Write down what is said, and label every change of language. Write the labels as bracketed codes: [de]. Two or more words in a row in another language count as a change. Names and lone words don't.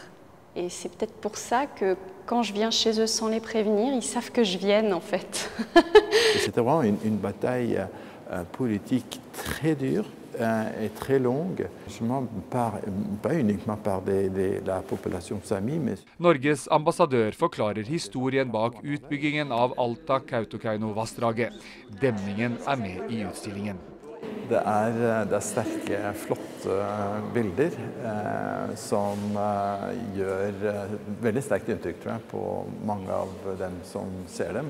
[fr] Et c'est peut-être pour ça que quand je viens chez eux sans les prévenir, ils savent que je vienne en fait. C'était vraiment une bataille politique très dure et très longue, pas uniquement par la population sami, mais... [no] Norges ambassadør forklarer historien bak utbyggingen av Alta-Kautokeino-vassdraget. Demningen med i utstillingen. Det er sterke, flotte bilder som gjør veldig sterkt inntrykk, tror jeg, på mange av dem som ser dem.